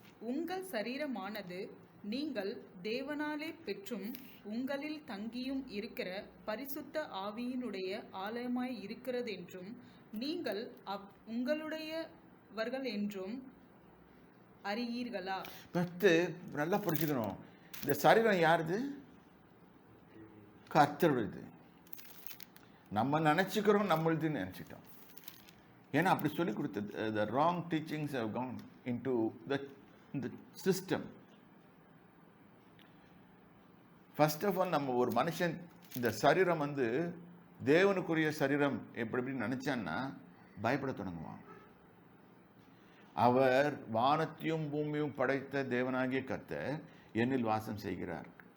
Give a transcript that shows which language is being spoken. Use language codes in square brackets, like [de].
[ta] உங்கள் சரீரமானது நீங்கள் தேவனாலே பெற்றும் உங்களில் தங்கியும் இருக்கிற பரிசுத்த ஆவியினுடைய ஆலயமாய் இருக்கிறதென்றும் நீங்கள் உங்களுடையவர்கள் என்றும் அறியீர்களா? நல்லா புரிஞ்சுக்கணும். இந்த சரீரம் யாருது? கர்த்தருடையது. நம்ம நினச்சிக்கிறோம் நம்மளுதுன்னு நினச்சிட்டோம். ஏன்னா அப்படி சொல்லி கொடுத்தது. [en] the wrong teachings have gone into the system. First of all [ta] நம்ம ஒரு மனுஷன் இந்த சரீரம் வந்து தேவனுக்குரிய சரீரம் எப்படி நினச்சான்னா பயப்பட தொடங்குவான். அவர் வானத்தையும் பூமியும் படைத்த தேவனாகிய கர்த்தர் என்னில் வாசம் செய்கிறார்.